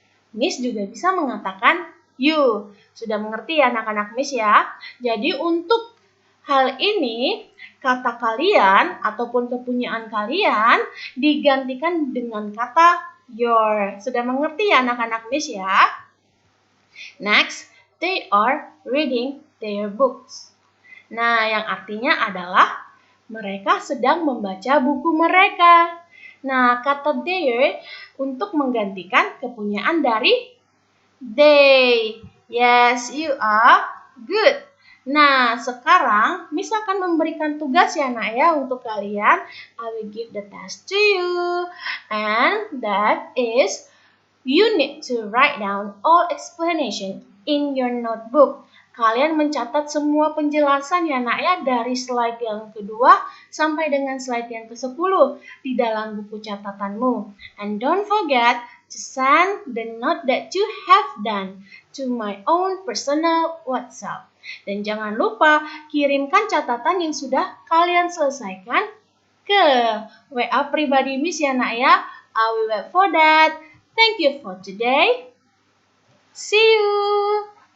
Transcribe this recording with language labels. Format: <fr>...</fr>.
<id>Miss juga bisa mengatakan you. Sudah mengerti ya anak-anak Miss ya? Jadi untuk hal ini, kata kalian ataupun kepunyaan kalian digantikan dengan kata your. Sudah mengerti ya anak-anak Miss ya?</id> <en>Next, they are reading their books.</en> <id>Nah, yang artinya adalah mereka sedang membaca buku mereka. Nah, kata their untuk menggantikan kepunyaan dari they.</id> <en>Yes, you are good.</en> <id>Nah, sekarang Miss akan memberikan tugas ya nak ya untuk kalian.</id> <en>I will give the task to you. And that is, you need to write down all explanation in your notebook.</en> <id>Kalian mencatat semua penjelasan ya nak ya dari slide yang kedua sampai dengan slide yang ke-10 di dalam buku catatanmu.</id> <en>And don't forget to send the note that you have done to my own personal WhatsApp.</en> <id>Dan jangan lupa kirimkan catatan yang sudah kalian selesaikan ke WA pribadi Miss ya nak ya.</id> <en>I will wait for that. Thank you for today. See you.</en>